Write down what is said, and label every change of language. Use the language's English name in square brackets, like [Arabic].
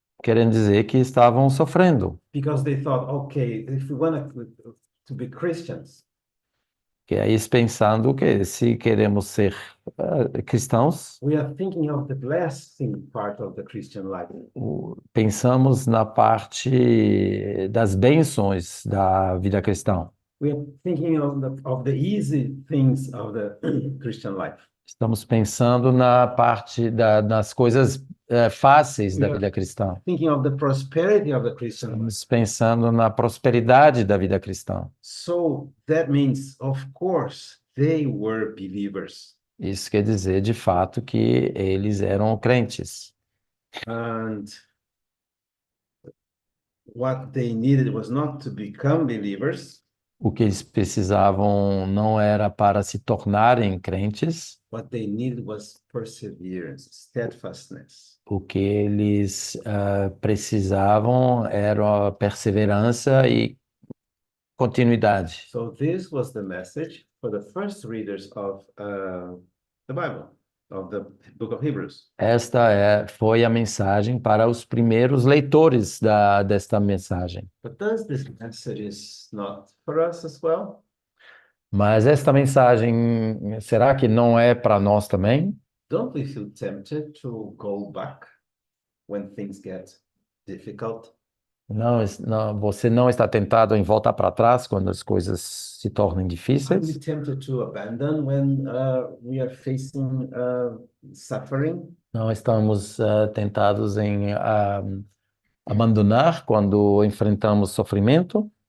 [Portuguese] Querendo dizer que estavam sofrendo. [English] because they thought, okay, if we want to be Christians, [Portuguese] Que é isso pensando que se queremos ser cristãos, [English] we are thinking of the blessing part of the Christian life. [Portuguese] pensamos na parte das bênçãos da vida cristã. [English] We are thinking of the easy things of the Christian life. [Portuguese] Estamos pensando na parte das coisas fáceis da vida cristã. [English] Thinking of the prosperity of the Christian life. [Portuguese] Estamos pensando na prosperidade da vida cristã. [English] So that means, of course, they were believers. [Portuguese] Isso quer dizer, de fato, que eles eram crentes. [English] And what they needed was not to become believers. [Portuguese] O que eles precisavam não era para se tornarem crentes, [English] What they needed was perseverance, steadfastness. [Portuguese] o que eles precisavam era perseverança e continuidade. [English] So this was the message for the first readers of the Bible, of the book of Hebrews. [Portuguese] Esta foi a mensagem para os primeiros leitores desta mensagem. [English] But does this message is not for us as well? [Portuguese] Mas esta mensagem, será que não é para nós também? [English] Don't we feel tempted to go back when things get difficult? [Portuguese] Não, você não está tentado em voltar para trás quando as coisas se tornem [English] Are we [Portuguese] difíceis? [English] tempted to abandon when we are facing suffering? [Portuguese] Não estamos tentados em abandonar quando enfrentamos sofrimento?